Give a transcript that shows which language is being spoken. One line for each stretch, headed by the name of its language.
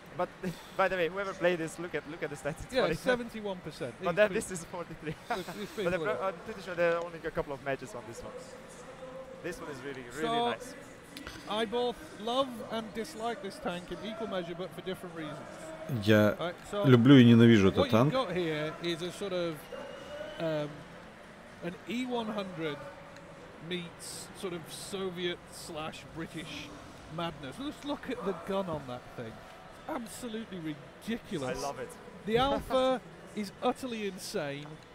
English: But by the way, whoever played this, look at the stats. Yeah, 71%. But then this is 43. But I'm pretty sure there are only a couple of matches on this one. This one is really nice. I both love and dislike this tank in equal measure, but for different reasons.
Russian: Я люблю и ненавижу этот танк.
English: What you've got here is a sort of an E100 meets sort of Soviet/British madness. Just look at the gun on that thing. Absolutely ridiculous. I love it. The Alpha is utterly insane.